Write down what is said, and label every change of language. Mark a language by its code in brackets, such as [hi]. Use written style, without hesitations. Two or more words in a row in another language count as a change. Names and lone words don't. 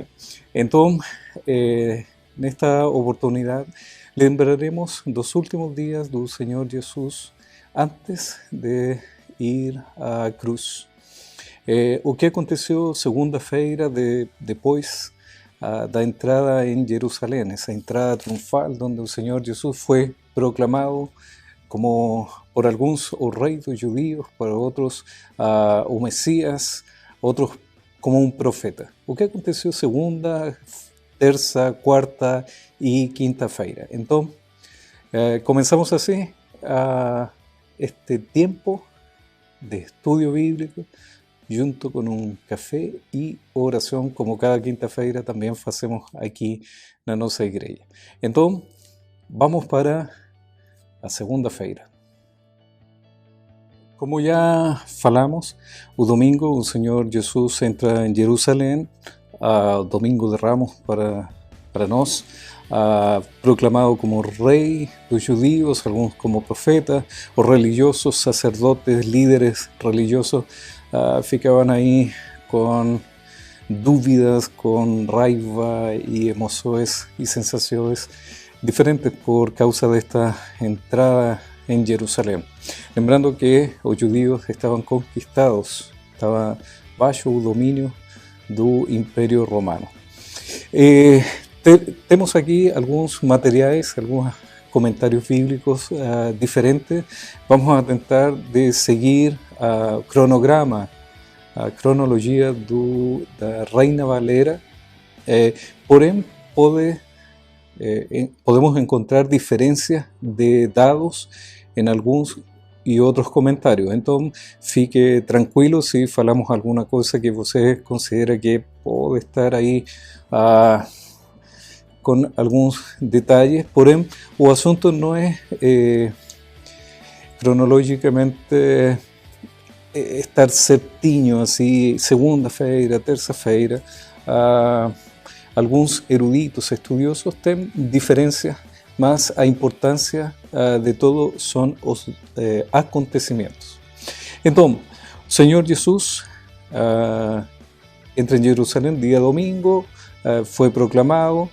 [pt] Então, nesta oportunidade, lembraremos dos últimos dias do Senhor Jesus antes de ir à cruz. O que aconteceu segunda-feira depois da entrada [es] en Jerusalén, esa entrada triunfal donde el Señor Jesús fue proclamado como por algunos o rey dos judíos, por otros o Mesías, otros como un profeta. [pt] O que aconteceu segunda, terça, quarta e quinta-feira. Então, [es] comenzamos así este tiempo de estudio bíblico junto con un café y oración, como cada quinta-feira también hacemos aquí [pt] na nossa igreja. Então, vamos para a segunda-feira. Como já falamos, o domingo o Senhor Jesus entra em Jerusalém, domingo de Ramos para nós, proclamado como rei dos judíos, alguns como profeta, os religiosos, sacerdotes, líderes religiosos, [es] ficaban ahí con dúvidas, con raiva y emociones y sensaciones diferentes [pt] por causa de [es] esta entrada en Jerusalén. Lembrando que los judíos estaban conquistados, estaban bajo el dominio del Imperio Romano. Tenemos aquí algunos materiales, algunos comentarios bíblicos diferentes. Vamos a intentar de seguir a cronograma, a cronologia da Reina Valera, [pt] porém podemos encontrar [es] diferencias de dados en algunos y otros comentarios. [pt] Então, fique tranquilo si falamos alguna cosa que você considera que [es] puede estar ahí con algunos detalles, [pt] porém o asunto [es] no es cronológicamente [pt] estar certinho, assim, segunda-feira, terça-feira. Alguns eruditos estudiosos têm diferenças, mas a importância de todo são os acontecimentos. Então, o Senhor Jesus entra em Jerusalém dia domingo, foi proclamado.